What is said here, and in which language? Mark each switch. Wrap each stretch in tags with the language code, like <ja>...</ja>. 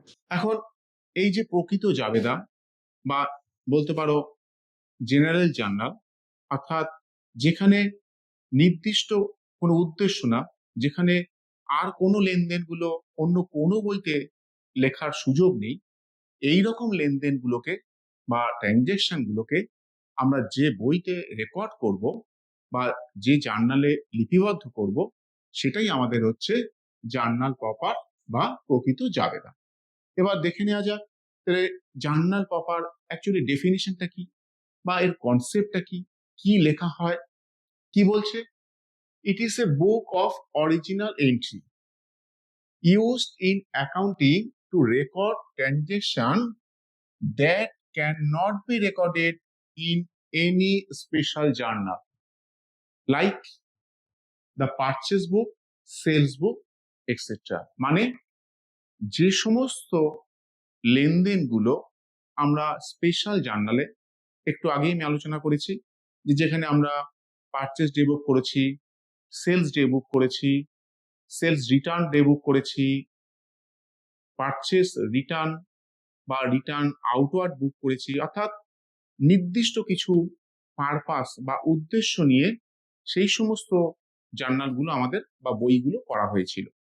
<bn>এখন এই যে প্রকৃত জাবেদা বা বলতে পারো জেনারেল জার্নাল, অর্থাৎ যেখানে নির্দিষ্ট কোনো উদ্দেশ্য না, যেখানে আর কোনো লেনদেনগুলো অন্য কোনো বইতে লেখার সুযোগ নেই, এই রকম লেনদেনগুলোকে বা ট্রানজ্যাকশন গুলোকে আমরা যে বইতে রেকর্ড করব বা যে জার্নালে লিপিবদ্ধ করব, সেটাই আমাদের হচ্ছে জার্নাল প্রপার বা প্রকৃত জাবেদা। এবার দেখে নেওয়া যাক জার্নাল প্রপার অ্যাকচুয়ালি ডেফিনিশনটা কি বা এর কনসেপ্টটা কি, কি লেখা হয়, কি বলছে।</bn> <en>It is a book of original entry used in accounting to record transaction that cannot be recorded in any special journal like the purchase book, sales book, etc.</en> <bn>মানে যে সমস্ত লেনদেনগুলো আমরা স্পেশাল জার্নালে, একটু আগেই আমি আলোচনা করেছি যে যেখানে আমরা পারচেজ ডে বুক করেছি, সেলস ডে বুক করেছি, সেলস রিটার্ন ডে বুক করেছি, পারচেস রিটার্ন বা রিটার্ন আউটওয়ার্ড বুক করেছি, অর্থাৎ নির্দিষ্ট কিছু পারপাস বা উদ্দেশ্য নিয়ে সেই সমস্ত জার্নালগুলো আমাদের বা বইগুলো করা হয়েছিল।</bn>